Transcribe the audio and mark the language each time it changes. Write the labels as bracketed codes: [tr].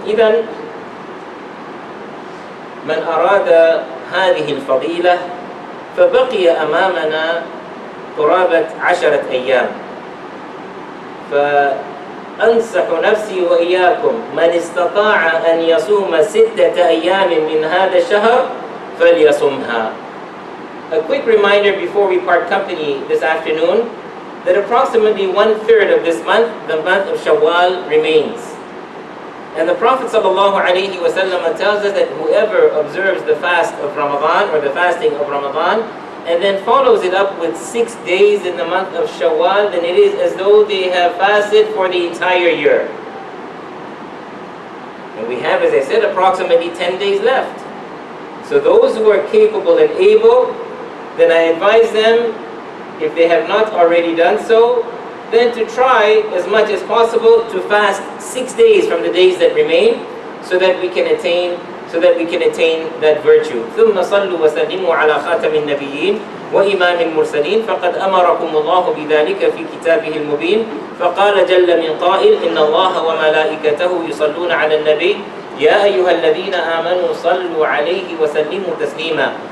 [ar] إذن من أراد هذه الفضيلة فبقي أمامنا قرابة 10 أيام، أنصح نفسي وإياكم من استطاع أن يصوم 6 أيام من هذا الشهر فليصمها. [en] A quick reminder before we part company this afternoon that approximately 1/3 of this month, the month of Shawwal, remains. And the Prophet ﷺ tells us that whoever observes the fast of Ramadan or the fasting of Ramadan and then follows it up with 6 days in the month of Shawwal, then it is as though they have fasted for the entire year. And we have, as I said, approximately 10 days left. So those who are capable and able, then I advise them, if they have not already done so, then to try as much as possible to fast 6 days from the days that remain, so that we can attain that virtue. [ar] ثم صلوا وسلموا على خاتم النبيين وإمام المرسلين فقد أمركم الله بذلك في كتابه المبين، فقال جل من قائل: إن الله وملائكته يصلون على النبي يا أيها الذين آمنوا صلوا عليه وسلموا تسليما.